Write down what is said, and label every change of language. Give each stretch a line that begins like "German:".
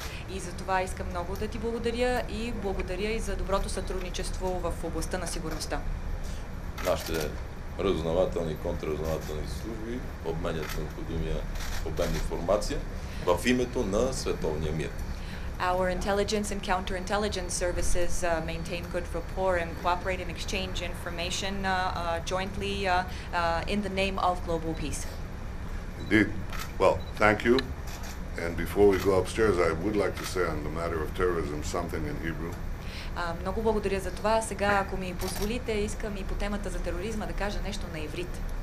Bulgarian: И за това искам много да ти благодаря и благодаря и за доброто сътрудничество в областта на сигурността. Нашите разузнавателни и контраразузнавателни служби обменят необходимия обмен информация в името на световния мир.
English: Our intelligence and counterintelligence services maintain good rapport and cooperate and exchange information jointly in the name of global peace. Indeed. Well, thank you. And before we go upstairs, I would like to say on the matter of terrorism something in Hebrew.
Bulgarian: Много благодаря за това. Сега, ако ми позволите, искам и по темата за тероризма да кажа нещо на иврит.